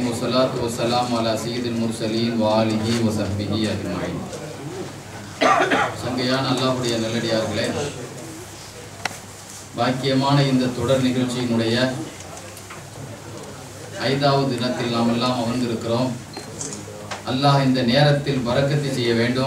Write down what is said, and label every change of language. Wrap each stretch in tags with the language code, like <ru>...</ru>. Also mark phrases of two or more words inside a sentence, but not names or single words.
<ar>والصلاة والسلام على سيد المرسلين و آله و صحبه أجمعين.</ar> <ta>சங்கையான அல்லாஹ்வுடைய நல்லடியார்களே, பாக்கியமான இந்த தொடர் நிகழ்ச்சியினுடைய 5வது தினத்தில் நாம் எல்லாம் அமர்ந்திருக்கிறோம். அல்லாஹ் இந்த நேரத்தில் பரக்கத்தை செய்ய வேண்டும்.</ta>